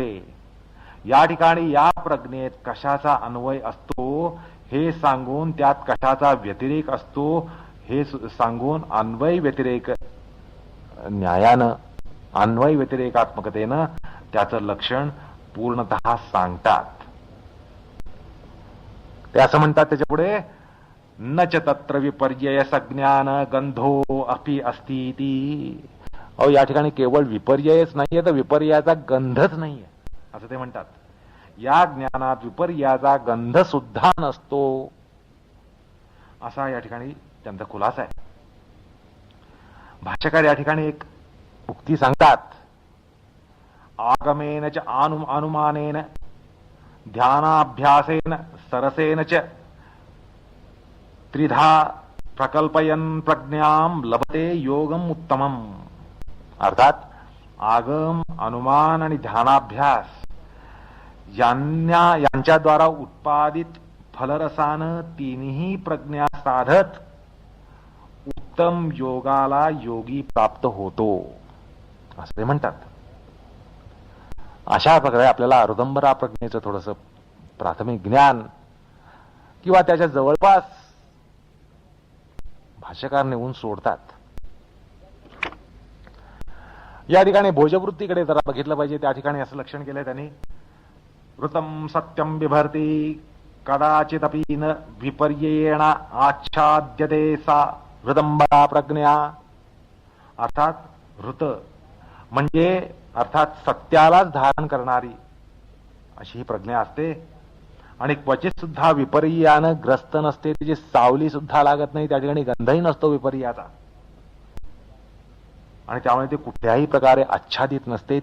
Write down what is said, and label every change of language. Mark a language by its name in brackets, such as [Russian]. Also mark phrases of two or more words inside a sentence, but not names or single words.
[Marathi] या ठिकाणी या प्रज्ञेत कशाचा अन्वय असतो हे सांगून, त्यात कशाचा व्यतिरेक असतो हे सांगून, अन्वय व्यतिरेक न्यायानं, अन्वय व्यतिरेकात्मकतेनं त्याचं लक्षण पूर्णतः सांगतात. ते असं म्हणतात त्याच्या पुढे, [Sanskrit] न च तत्र विपर्यय सज्ञान गंधो अपि अस्तीति. [Marathi] अहो या ठिकाणी केवळ विपर्ययच नाहीये, तर विपर्याचा गंधच नाहीये असं ते म्हणतात. या ज्ञानात विपर्याचा गंध सुद्धा नसतो असा या ठिकाणी त्यांचा खुलासा आहे. भाष्यकार या ठिकाणी एक उक्ती सांगतात, [Sanskrit] आगमेन च अनुमानेन ध्यानाभ्यासेन सरसेन च त्रिधा प्रकल्पयन प्रज्ञाम लभते योगम उत्तमम. [Marathi] अर्थात आगम, अनुमान आणि ध्यानाभ्यास यांच्याद्वारा उत्पादित फलरसानं तिन्ही प्रज्ञा साधत उत्तम योगाला योगी प्राप्त होतो असं ते म्हणतात. अशा प्रकारे आपल्याला ऋदंबरा प्रज्ञेचं थोडंसं प्राथमिक ज्ञान किंवा त्याच्या जवळपास भाष्यकार नेऊन सोडतात. या ठिकाणी भोजवृत्तीकडे जरा बघितलं पाहिजे. त्या ठिकाणी असं लक्षण केलंय त्यांनी, [Sanskrit] ऋतम सत्यम बिभर्ती कदाचिदपि न विपर्येण आच्छाद्यते सा ऋदंबरा प्रज्ञा. [Marathi] अर्थात ऋत म्हणजे अर्थात सत्यालाच धारण करणारी अशी ही प्रज्ञा असते आणि क्वचित सुद्धा विपर्यानं ग्रस्त नसते. तिची सावली सुद्धा लागत नाही, त्या ठिकाणी गंधही नसतो विपर्याचा आणि त्यामुळे ती कुठल्याही प्रकारे आच्छादित नसते.